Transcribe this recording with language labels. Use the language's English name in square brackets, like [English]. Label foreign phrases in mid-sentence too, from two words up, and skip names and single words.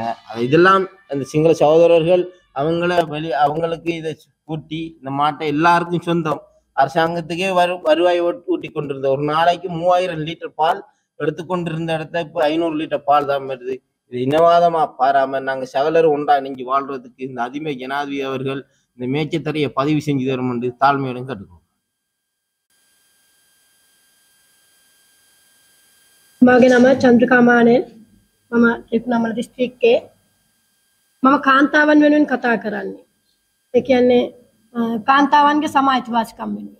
[Tamil] இதெல்லாம் அந்த சிங்கள சகோதரர்கள் அவங்களுக்கு இதை கூட்டி இந்த மாட்டை எல்லாருக்கும் சொந்தம் அரசாங்கத்துக்கே வருவாய் ஊட்டி கொண்டிருந்த ஒரு நாளைக்கு 3000 லிட்டர் பால் எடுத்துக்கொண்டிருந்த இடத்த இப்போ 500 லிட்டர் பால் தான் வருது. இது இனவாதமா பாராம நாங்க சகலரும் ஒன்றா நீங்கி வாழ்றதுக்கு இந்த அதிமை ஜனாதிபதி அவர்கள் இந்த மேய்ச்சத்தரையை பதிவு செஞ்சு தரும் என்று தாழ்மையுடன் கேட்டுக்கோம். [Sinhala] මගේ නම චන්ද්‍රිකා මානෙල් මම ත්‍රිකුණාමල දිස්ත්‍රික්කයේ මම කාන්තාවන් වෙනුවෙන් කතා කරන්නේ. ඒ කියන්නේ කාන්තාවන්ගේ සම අයිතිවාසිකම් වෙනුවෙන්.